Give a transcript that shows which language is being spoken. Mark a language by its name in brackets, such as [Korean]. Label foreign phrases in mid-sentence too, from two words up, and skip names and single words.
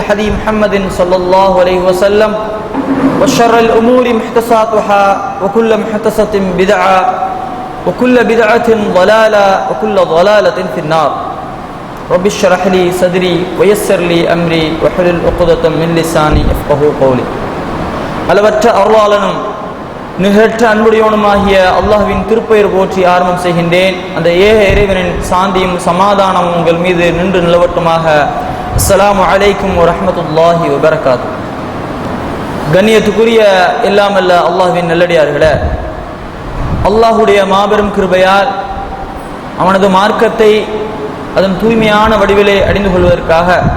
[Arabic] حديث محمد صلى الله عليه وسلم وشر الأمور محدثاتها وكل محدثة بدعة وكل بدعة ضلالة وكل ضلالة في النار رب اشرح لي صدري ويسر لي أمري واحلل عقدة من لساني يفقهوا قولي [Tamil] அளவற்ற அருளாளனும் நிகழ்ற்ற அன்புடையவனுமாகிய அல்லாஹ்வின் திருப்பெயர் போற்றி ஆரம்பம் செய்கின்றேன். அந்த ஏக இறைவனின் சாந்தியும் சமாதானம் உங்கள் மீது நின்று நிலவட்டுமாக. [Arabic] السلام عليكم ورحمة الله وبركاته. [Tamil] கண்ணியத்துக்குரிய எல்லாமல்ல அல்லாஹ்வின் நல்லடியார்களே, அல்லாஹுடைய மாபெரும் கிருபையால் அவனது மார்க்கத்தை அதன் தூய்மையான வடிவிலே அடைந்து கொள்வதற்காக